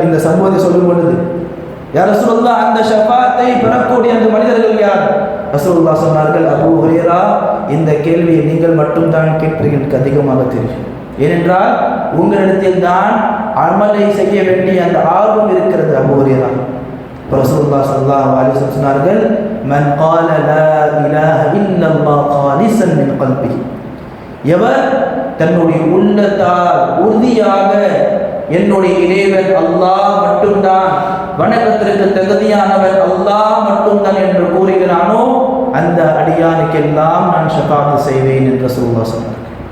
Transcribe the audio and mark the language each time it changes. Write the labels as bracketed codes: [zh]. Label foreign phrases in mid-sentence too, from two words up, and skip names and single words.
[ta] இந்த சம்பவத்தை சொல்லும் பொழுது, [ar] يا رسول الله, [ta] அந்த ஷஃபாஅத்தை பெறக்கூடிய அந்த மனிதர்கள் யார்? ரசூலுல்லாஹ் சொன்னார்கள், அபூ ஹுரைரா, இந்த கேள்வியை நீங்கள் மட்டும்தான் கேட்பீர்கள், எனக்கு அதிகமாக தெரியும். ஏனென்றால் உங்களிடத்தில் தான் அமலை செய்ய வேண்டிய அந்த ஆர்வம் இருக்கிறது. [ar] அபூ ஹுரைரா رسول الله صلى الله عليه وسلم சொன்னார்கள், மன் قال لا اله الا الله خالصا من قلبه, [ta] எவர் தன்னுடைய உள்ளத்தால் உறுதியாக என்னுடைய இறைவன் அல்லாஹ் மட்டும்தான், வணக்கத்திற்கு தகுதியானவர் அல்லாஹ் மட்டும்தான் என்று கூறுகிறானோ, அந்த அடியானுக்கெல்லாம் நான் ஷஃபாஅத் செய்வேன் என்று ரசூலுல்லாஹ் சொன்னார்கள்.